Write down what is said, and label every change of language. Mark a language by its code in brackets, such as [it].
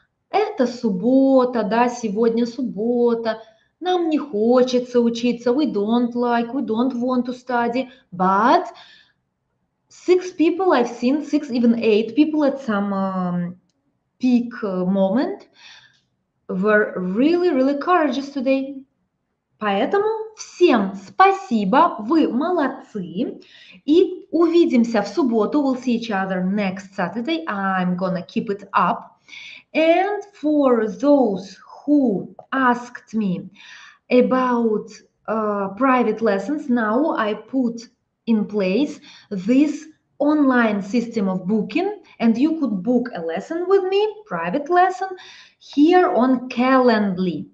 [ru] Это суббота, да, сегодня суббота, нам не хочется учиться, [en] we don't want to study, but 6 people I've seen, 6, even 8 people at some peak moment were really courageous today. [ru] Поэтому всем спасибо, вы молодцы. И увидимся в субботу. [en] We'll see each other next Saturday. I'm gonna keep it up. And for those who asked me about private lessons, now I put in place this online system of booking, and you could book a lesson with me, private lesson, here on Calendly.